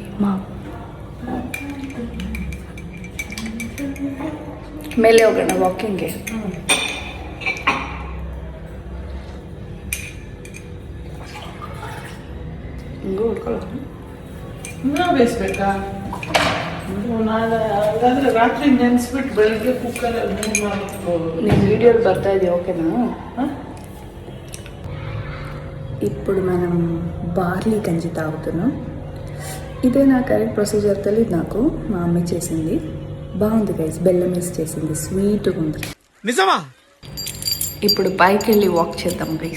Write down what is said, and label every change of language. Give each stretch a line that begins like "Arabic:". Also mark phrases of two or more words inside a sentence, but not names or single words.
Telugu: మా మేలే
Kannada: ಹೋಗೋಣ ವಾಕಿಂಗ್ಗೆ. ಹಿಂಗೂ ಹೊಡ್ಕೊಳ್ಳೋದು ಬೇಯಿಸ್ಬೇಕಾ? ನಾನು ರಾತ್ರಿ ನೆನೆಸ್ಬಿಟ್ಟು ಬೆಳಗ್ಗೆ ಕುಕ್ಕರಲ್ಲಿ
Telugu: నేను వీడియోలు
Kannada: ಬರ್ತಾ ಇದೆಯಾ?
Telugu: ఓకేనా? ఇప్పుడు మనం బార్లీ గంజి తాగుతున్నాం. ఇదే నా కరెక్ట్ ప్రొసీజర్ తెలియదు నాకు, మా అమ్మ చేసింది. బాగుంది గైస్, బెల్లం వేసి చేసింది, స్వీట్గా ఉంది. నిజమా? ఇప్పుడు పైకి వెళ్ళి వాక్ చేద్దాం గైస్.